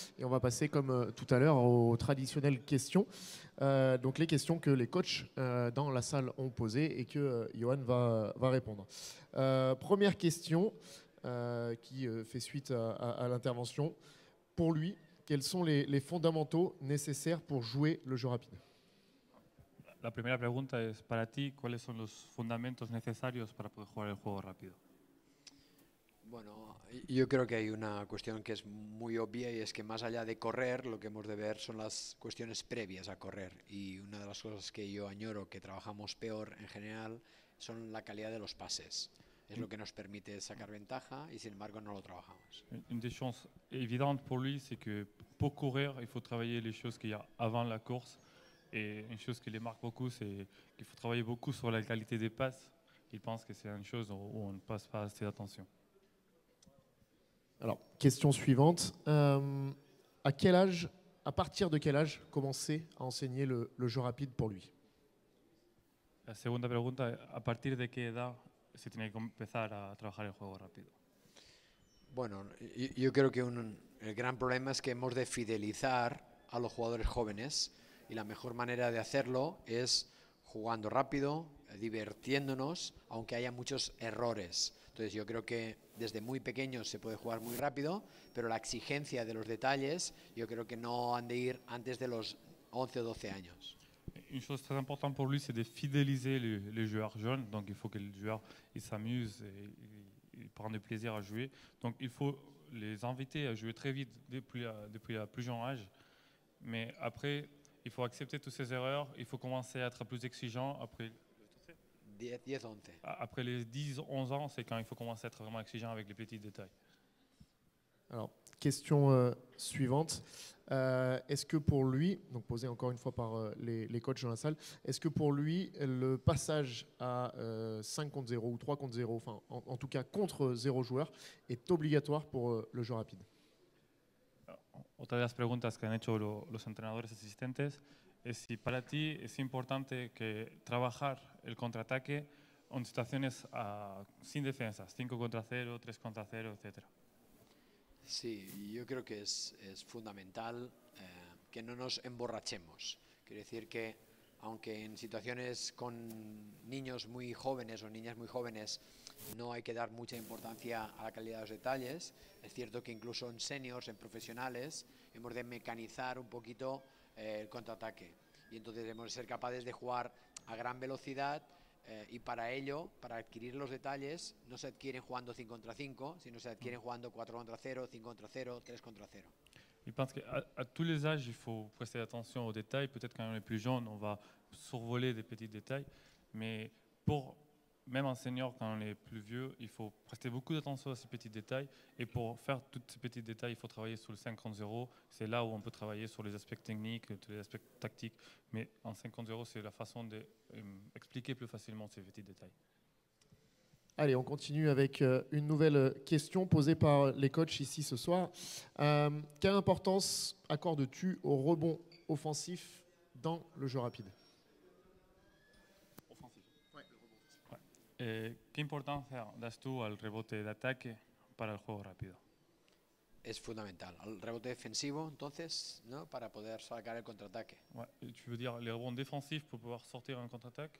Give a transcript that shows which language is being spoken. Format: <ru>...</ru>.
<fr>Et on va passer, comme tout à l'heure, aux traditionnelles questions. Donc les questions que les coachs dans la salle ont posées et que Johan va répondre. Première question qui fait suite à l'intervention. Pour lui, quels sont les fondamentaux nécessaires pour jouer le jeu rapide?</fr> <es>La primera pregunta es, para ti, ¿cuáles son los fundamentos necesarios para poder jugar el juego rápido? Bueno, yo creo que hay una cuestión que es muy obvia y es que más allá de correr, lo que hemos de ver son las cuestiones previas a correr. Y una de las cosas que yo añoro, que trabajamos peor en general, son la calidad de los pases. Es lo que nos permite sacar ventaja y sin embargo no lo trabajamos.</es> <fr>Une des choses évidentes pour lui, c'est que pour courir, il faut travailler les choses qu'il y a avant la course. Et une chose qui les marque beaucoup, c'est qu'il faut travailler beaucoup sur la qualité des passes. Il pense que c'est une chose où on ne passe pas assez d'attention. Alors, question suivante. À quel âge, à partir de quel âge commencer à enseigner le jeu rapide pour lui?</fr> <es>La segunda pregunta, ¿a partir de qué edad se tiene que empezar a trabajar el juego rápido? Bueno, yo creo que el gran problema es que hemos de fidelizar a los jugadores jóvenes y la mejor manera de hacerlo es jugando rápido, divirtiéndonos, aunque haya muchos errores. Entonces yo creo que desde muy pequeños se puede jugar muy rápido, pero la exigencia de los detalles yo creo que no han de ir antes de los 11 o 12 años.</es> <fr>Une chose très importante pour lui, c'est de fidéliser les joueurs jeunes. Donc il faut que les joueurs s'amusent et prennent du plaisir à jouer. Donc il faut les inviter à jouer très vite depuis le plus jeune âge. Mais après, il faut accepter toutes ces erreurs. Il faut commencer à être plus exigeant. Après 10, 11. Après les 10-11 ans, c'est quand il faut commencer à être vraiment exigeant avec les petits détails. Alors, question suivante. Est-ce que pour lui, donc posée encore une fois par les coachs dans la salle, est-ce que pour lui, le passage à 5 contre 0 ou 3 contre 0, enfin en tout cas contre 0 joueur, est obligatoire pour le jeu rapide?</fr> <es>Otra de las preguntas que han hecho los entrenadores asistentes es si para ti es importante que trabajar el contraataque en situaciones sin defensas, 5 contra 0, 3 contra 0, etc. Sí, yo creo que es fundamental que no nos emborrachemos. Quiero decir que aunque en situaciones con niños muy jóvenes o niñas muy jóvenes no hay que dar mucha importancia a la calidad de los detalles, es cierto que incluso en seniors, en profesionales, hemos de mecanizar un poquito el contraataque. Y entonces hemos de ser capaces de jugar a gran velocidad y para ello, para adquirir los detalles, no se adquieren jugando 5 contra 5, sino se adquieren jugando 4 contra 0, 5 contra 0, 3 contra 0.</es> <fr>Je pense qu'à tous les âges, il faut prester attention aux détails. Peut-être quand on est plus jeune, on va survoler des petits détails. Mais même en senior, quand on est plus vieux, il faut prester beaucoup d'attention à ces petits détails. Et pour faire tous ces petits détails, il faut travailler sur le 5 contre 0. C'est là où on peut travailler sur les aspects techniques, tous les aspects tactiques. Mais en 5 contre 0, c'est la façon d'expliquer plus facilement ces petits détails. Allez, on continue avec une nouvelle question posée par les coachs ici ce soir. Quelle importance accordes-tu au rebond offensif dans le jeu rapide? Offensif. Ouais, le rebond offensif. Ouais.</fr> <es>¿Qué importancia das tú al rebote de ataque para el juego rápido? Es fundamental. El rebote defensivo, entonces, ¿no? Para poder sacar el contraataque.</es> <fr>Ouais. Tu veux dire les rebonds défensifs pour pouvoir sortir un contre-attaque?</fr>